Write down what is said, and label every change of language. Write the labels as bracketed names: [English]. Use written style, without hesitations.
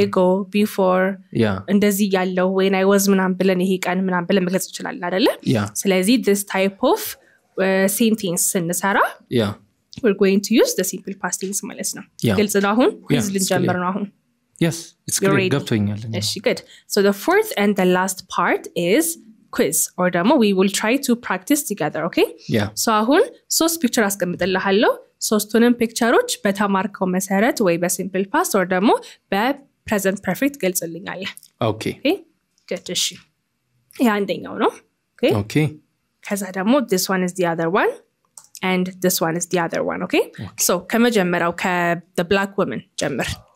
[Amharic] ago before እንደዚህ ያለው when I was ምናምን ብለን ይሄ ቀን ምናምን ብለን መግለጽ ይችላል አይደለ ስለዚህ this type of sentence ስንሰራ we're going to use the simple past tense ማለት ነው ግልጽ ነው አሁን quiz ልንጀምር ነው አሁን [English] yes it's clear ገብቶኛል [Amharic] እሺ good so the fourth and the last part is quiz or ደግሞ we will try to practice together okay so አሁን ሶስት ፒክቸር አስቀምጥልሃለሁ ሶስቱንም ፒክቸሮች በተማርከው መሰረት ወይ በሲምፕል ፓስት or ደግሞ በፕሬዘንት ፐርፌክት ገልጽልኛል [English] okay [Amharic] good እሺ ያ አንደኛው ነው [English] okay ከዛ ደግሞ this one is the other one and this one is the other one okay so ከመጀመሪያው the black woman ጀምር